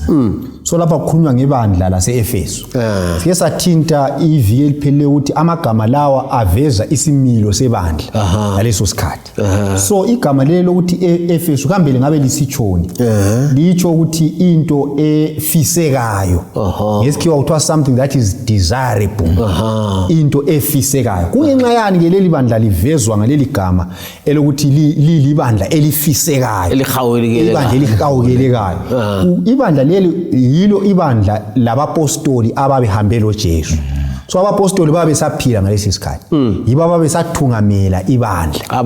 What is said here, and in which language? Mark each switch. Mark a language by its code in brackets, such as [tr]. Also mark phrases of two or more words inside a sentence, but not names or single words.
[nd] So lapha kukhulunywa ngebandla laseEfesu. Sike sathinta iviki eliphelele ukuthi amagama lawa aveza isimilo sebandla ngaleso sikhathi. So igama lelo lokuthi Efesu kambe ngabe lisitshoni litsho ukuthi into efisekayo. Ngesikhiwa kuthiwa [en] something that is desirable. [nd] Into efisekayo. Kungenxa yani ke leli bandla livezwa ngaleli gama elokuthi libandla elifisekayo. Ibandla elihawukelekayo. Ibandla leli yilo ibandla labapostoli ababehambe loJesu. So abapostoli babe saphila ngalesi sikhathi. Yibo ababesathungamela ibandla.